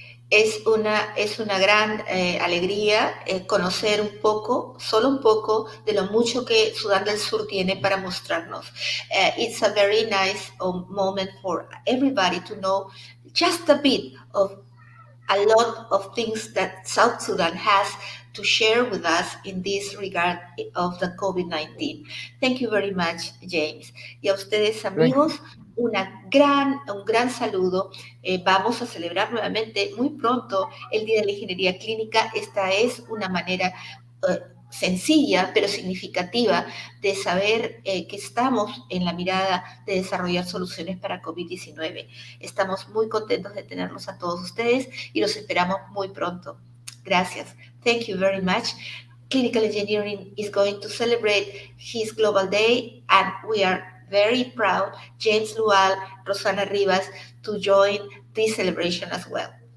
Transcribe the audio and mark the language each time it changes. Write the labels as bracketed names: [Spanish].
[Spanish] Es una gran alegría conocer un poco, solo un poco, de lo mucho que Sudán del Sur tiene para mostrarnos. [English] It's a very nice moment for everybody to know just a bit of a lot of things that South Sudan has to share with us in this regard of the COVID-19. Thank you very much, James. [Spanish] Y a ustedes, amigos, un gran saludo. Vamos a celebrar nuevamente muy pronto el Día de la Ingeniería Clínica. Esta es una manera sencilla pero significativa de saber que estamos en la mirada de desarrollar soluciones para COVID-19. Estamos muy contentos de tenerlos a todos ustedes y los esperamos muy pronto. Gracias. [English] Thank you very much. Clinical Engineering is going to celebrate his Global Day, and we are very proud, James LUAL, ROSSANA, RIVAS, to join this celebration as well.